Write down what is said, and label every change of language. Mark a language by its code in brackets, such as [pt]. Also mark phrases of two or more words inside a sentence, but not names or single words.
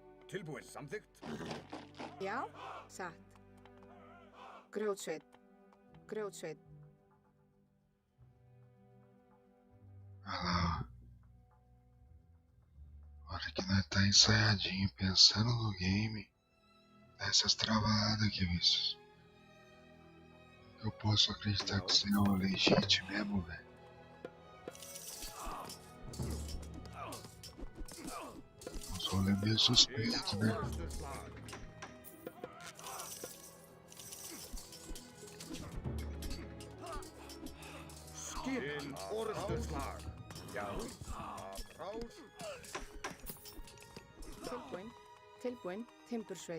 [is] Tilbúin. Samþykkt. Já, satt. Grjótsveit. Grjótsveit. [pt] Ah lá. Hora que nós tá ensaiadinho, pensando no game. Dá essas travadas aqui, Vinícius. Eu posso acreditar que isso é um legítimo mesmo, velho. Uns rolê meio suspeito, né? [is] Skip. Orreste slag. Já. Applaus. Tilbúin. Tilbúin. Timbursveit.